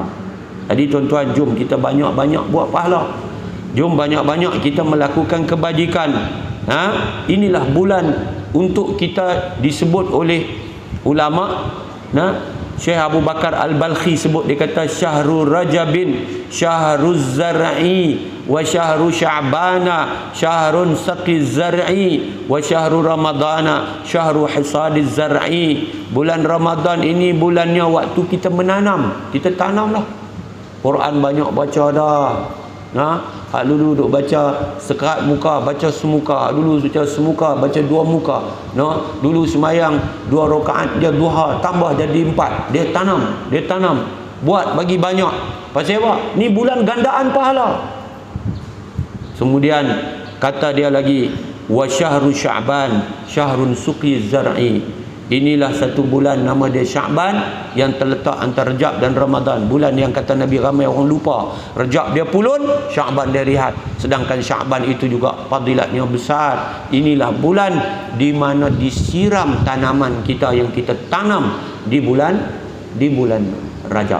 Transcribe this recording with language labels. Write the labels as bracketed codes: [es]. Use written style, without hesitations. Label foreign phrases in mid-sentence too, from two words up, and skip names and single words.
[ms] Jadi tuan-tuan, jom kita banyak-banyak buat pahala. Jom banyak-banyak kita melakukan kebajikan. Inilah bulan untuk kita disebut oleh ulama. Syekh Abu Bakar Al-Balkhi sebut, dia kata [ar] شهر رجب شهر الزرع وشهر شعبان شهر سقي الزرع وشهر رمضان شهر حصاد الزرع. [ms] Bulan Ramadan ini bulannya waktu kita menanam, kita tanamlah. Quran banyak baca dah. Hak dulu duk baca sekerat muka, baca semuka. Dulu baca semuka, baca 2 muka. Dulu semayang 2 rakaat dia duha, tambah jadi 4. Dia tanam, buat bagi banyak. Pasal apa? Ni bulan gandaan pahala. Kemudian kata dia lagi, [ar] وشهر شعبان شهر سقي الزرع. [ms] Inilah satu bulan nama dia Sya'ban yang terletak antara Rejab dan Ramadan. Bulan yang kata Nabi ramai orang lupa. Rejab dia pulun, Sya'ban dia rehat. Sedangkan Sya'ban itu juga fadilatnya besar. Inilah bulan di mana disiram tanaman kita yang kita tanam di bulan Rajab.